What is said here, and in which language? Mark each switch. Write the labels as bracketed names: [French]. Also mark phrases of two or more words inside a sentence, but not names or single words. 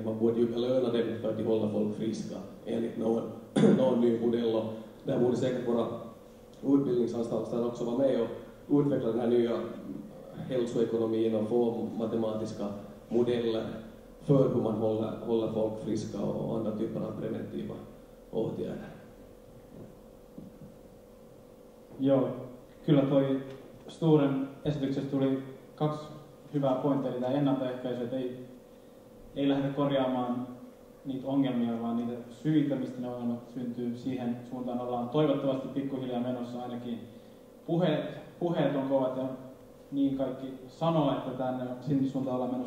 [Swedish] Man borde ju belöna dem för att de håller folk friska enligt någon ny modell. Och där borde säkert våra utbildningsanstalter också vara med och utveckla den här nya hälsoekonomin och få matematiska modeller för hur man håller folk friska och andra typer av preventiva åtgärder. [Finnish] Joo, kyllä toi Sturen esityksessä tuli 2 hyvää pointtia, eli tämä ennaltaehkäisy, että ei lähdetä korjaamaan niitä ongelmia, vaan niitä syitä, mistä ne ongelmat syntyy. Siihen suuntaan ollaan toivottavasti pikkuhiljaa menossa, ainakin puheet on kovat ja niin kaikki sanoo, että sinne suuntaan ollaan menossa.